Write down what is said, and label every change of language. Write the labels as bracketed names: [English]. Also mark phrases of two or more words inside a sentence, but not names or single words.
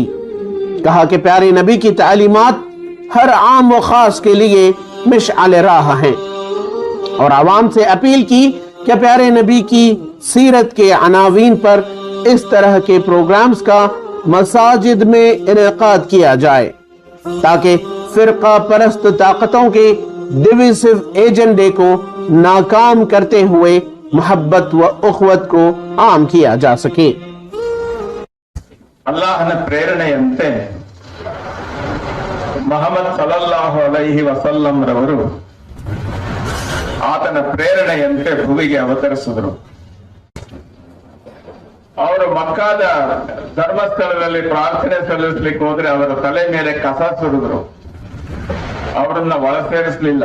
[Urdu] کہا کہ پیارے نبی کی تعلیمات ہر عام و خاص کے لیے مشعل راہ ہیں اور عوام سے اپیل کی کہ پیارے نبی کی سیرت کے عناوین پر اس طرح کے پروگرامز کا مساجد میں انعقاد کیا جائے تاکہ فرقہ پرست طاقتوں کے [English] divisive agenda [Urdu] کو ناکام کرتے ہوئے محبت و اخوت کو عام کیا جا سکے. [Kannada] ಅಲ್ಲಾಹನ ಪ್ರೇರಣೆಯಂತೆ ಮುಹಮ್ಮದ್ [Arabic] صلى الله عليه وسلم [Kannada] ರವರು ಆತನ ಪ್ರೇರಣೆಯಂತೆ ಭೂಮಿಗೆ ಅವತರಿಸಿದರು। ಅವರು ಮಕ್ಕಾದ ಧರ್ಮಸ್ಥಳದಲ್ಲಿ ಪ್ರಾರ್ಥನೆ ಸಲ್ಲಿಸಲಿಕ್ಕೆ ಹೋದ್ರೆ ಅವರ ತಲೆ ಮೇಲೆ ಕಸ ಸುರಿದ್ರು, ಅವರನ್ನ ಒಳ ಸೇರಿಸಲಿಲ್ಲ।